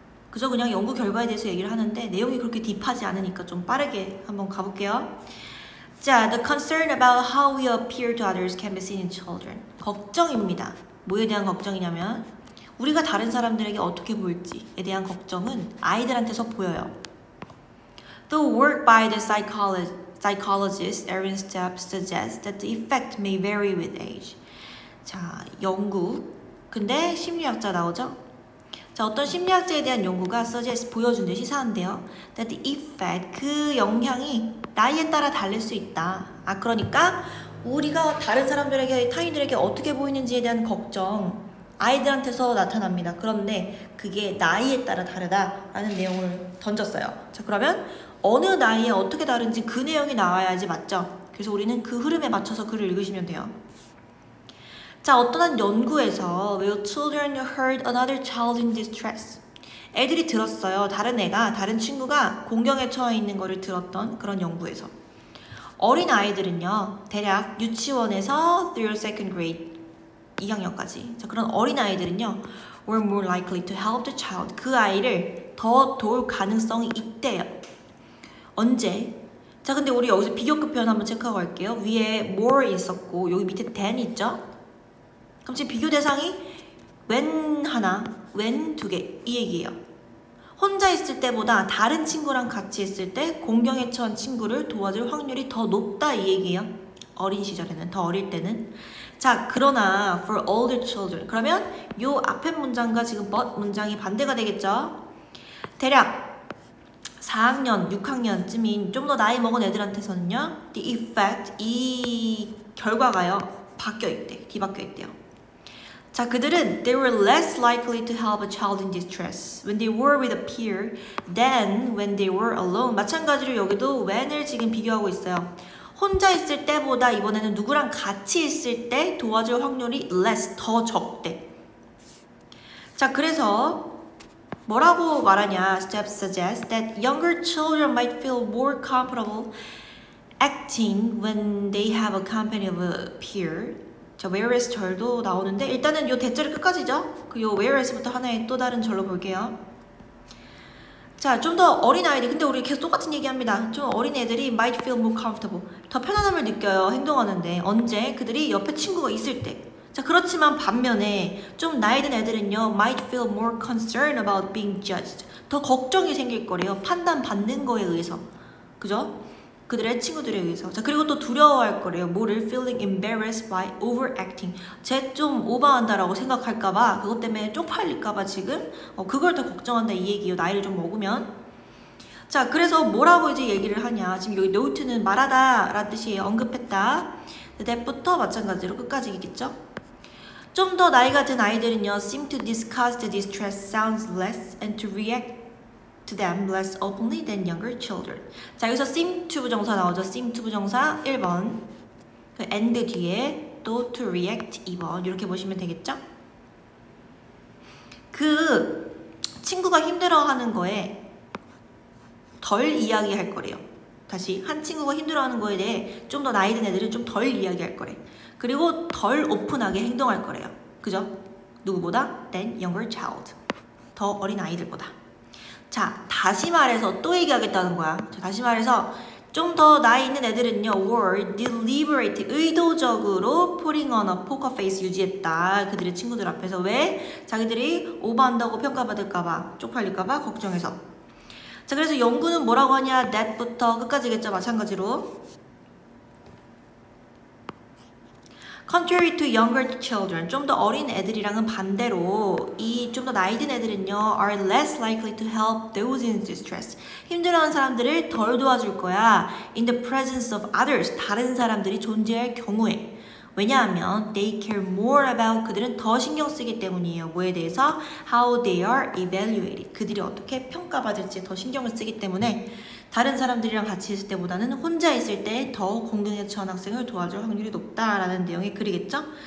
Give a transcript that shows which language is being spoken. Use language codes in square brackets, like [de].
[ko] 그저 그냥 연구 결과에 대해서 얘기를 하는데 내용이 그렇게 딥하지 않으니까 좀 빠르게 한번 가볼게요. [en] 자, the concern about how we appear to others can be seen in children. [ko] 걱정입니다. 뭐에 대한 걱정이냐면 우리가 다른 사람들에게 어떻게 보일지에 대한 걱정은 아이들한테서 보여요. [en] The work by the psychologist Erin Stepp suggests that the effect may vary with age. [ko] 자, 연구. 근데 심리학자 나오죠? 자, 어떤 심리학자에 대한 연구가 suggest, 보여준대, 시사한대요. [en] that the effect, [ko] 그 영향이 나이에 따라 다를 수 있다. 아, 그러니까 우리가 다른 사람들에게, 타인들에게 어떻게 보이는지에 대한 걱정, 아이들한테서 나타납니다. 그런데 그게 나이에 따라 다르다라는 내용을 던졌어요. 자, 그러면 어느 나이에 어떻게 다른지 그 내용이 나와야지 맞죠? 그래서 우리는 그 흐름에 맞춰서 글을 읽으시면 돼요. [en] 자, [ko] 어떤 한 연구에서 [en] Will children heard another child in distress? [ko] 애들이 들었어요. 다른 친구가 공경에 처해 있는 거를 들었던 그런 연구에서. 어린 아이들은요, 대략 유치원에서 [en] through second grade [ko] 2학년까지. [en] 자, [ko] 그런 어린 아이들은요, [en] were more likely to help the child. [ko] 그 아이를 더 도울 가능성이 있대요. 언제? 자, 근데 우리 여기서 비교급 표현 한번 체크하고 갈게요. 위에 more 있었고 여기 밑에 than 있죠? 그럼 지금 비교 대상이 when 하나, when 두 개 이 얘기예요. 혼자 있을 때보다 다른 친구랑 같이 있을 때 공경에 처한 친구를 도와줄 확률이 더 높다 이 얘기예요. 어린 시절에는, 더 어릴 때는. [en] 자, [ko] 그러나 [en] for older children. [ko] 그러면 요 앞에 문장과 지금 but 문장이 반대가 되겠죠? 대략 4학년, 6학년쯤인 좀 더 나이 먹은 애들한테서는요, [en] the effect, [ko] 이 결과가요, 뒤바뀌어 있대요. [en] 자, [ko] 그들은 [en] they were less likely to help a child in distress when they were with a peer than when they were alone. [ko] 마찬가지로 여기도 when을 지금 비교하고 있어요. 혼자 있을 때보다 이번에는 누구랑 같이 있을 때 도와줄 확률이 less, 더 적대. 자, 그래서 뭐라고 말하냐? [en] Steps suggest that younger children might feel more comfortable acting when they have a company of a peer. [ko] 자, whereas 절도 나오는데 일단은 요 대절이 끝까지죠? 그 요 whereas부터 하나의 또 다른 절로 볼게요. 자, 좀 더 어린 아이들, 근데 우리 계속 똑같은 얘기합니다. [en] 좀 어린 애들이 might feel more comfortable. [ko] 더 편안함을 느껴요, 행동하는데. 언제? 그들이 옆에 친구가 있을 때. 자, 그렇지만 반면에 좀 나이 든 애들은요, [en] might feel more concerned about being judged. [ko] 더 걱정이 생길 거래요. 판단받는 거에 의해서. 그죠? 그들의 친구들에 의해서. 자, 그리고 또 두려워할 거래요. 뭐를? [en] feeling embarrassed by overacting. [ko] 쟤 좀 오버한다라고 생각할까봐, 그것 때문에 쪽팔릴까봐 지금 그걸 더 걱정한다 이 얘기예요. 나이를 좀 먹으면. 자, 그래서 뭐라고 이제 얘기를 하냐. 지금 여기 note는 말하다 라는 뜻이에요. 언급했다. that부터 마찬가지로 끝까지겠죠. 좀 더 나이가 든 아이들은요, [en] seem to discuss the distress sounds less and to react to them less openly than younger children. [ko] 자, 여기서 seem to 부정사 나오죠. seem to 부정사 1번, 그 and 뒤에 또 to react 2번 이렇게 보시면 되겠죠? 그 친구가 힘들어하는 거에 덜 이야기할 거래요. 다시 한 친구가 힘들어하는 거에 대해 좀 더 나이 든 애들은 좀 덜 이야기할 거래. 그리고 덜 오픈하게 행동할 거래요. 그죠? 누구보다? [en] than younger child. [ko] 더 어린 아이들보다. 자, 다시 말해서 또 얘기하겠다는 거야. 자, 다시 말해서 좀 더 나이 있는 애들은요, [en] were deliberate, [ko] 의도적으로 [en] putting on a poker face [ko] 유지했다. 그들의 친구들 앞에서. 왜? 자기들이 오버한다고 평가받을까봐, 쪽팔릴까봐 걱정해서. 자, 그래서 연구는 뭐라고 하냐? that부터 끝까지겠죠. 마찬가지로. [en] Contrary to younger children, [ko] 좀 더 어린 애들이랑은 반대로 이 좀 더 나이 든 애들은요, [en] are less likely to help those in distress. [ko] 힘들어하는 사람들을 덜 도와줄 거야. [en] In the presence of others, [ko] 다른 사람들이 존재할 경우에. 왜냐하면 [en] they care more about, [ko] 그들은 더 신경 쓰기 때문이에요. 뭐에 대해서? [en] How they are evaluated. [ko] 그들이 어떻게 평가받을지 더 신경을 쓰기 때문에 다른 사람들이랑 같이 있을 때보다는 혼자 있을 때 더 공경에 처한 학생을 도와줄 확률이 높다라는 내용의 글이겠죠?